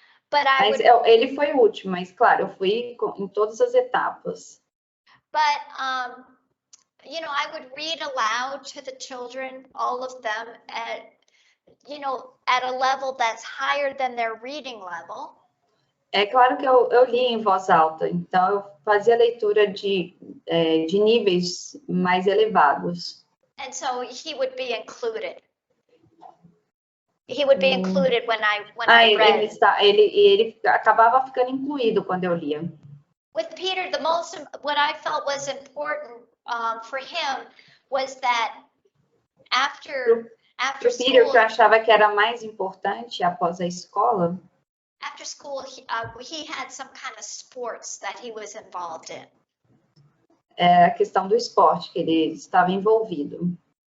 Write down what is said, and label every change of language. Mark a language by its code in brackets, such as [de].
[en] But [pt] ele foi o último, mas claro, eu fui em todas as etapas. [en] But I would read aloud to the children, all of them, at a level that's higher than their reading level. [pt] É claro que eu li em voz alta, então eu fazia leitura de níveis mais elevados. [en] And so he would be included. He would be included when I read. [pt] Ele acabava ficando incluído quando eu lia. [en] With Peter, what I felt was important for him was that after school, [pt] Peter, que eu achava que era mais importante após a escola. [en] After school, he had some kind of sports that he was involved in. [pt] É a questão do esporte que ele estava envolvido.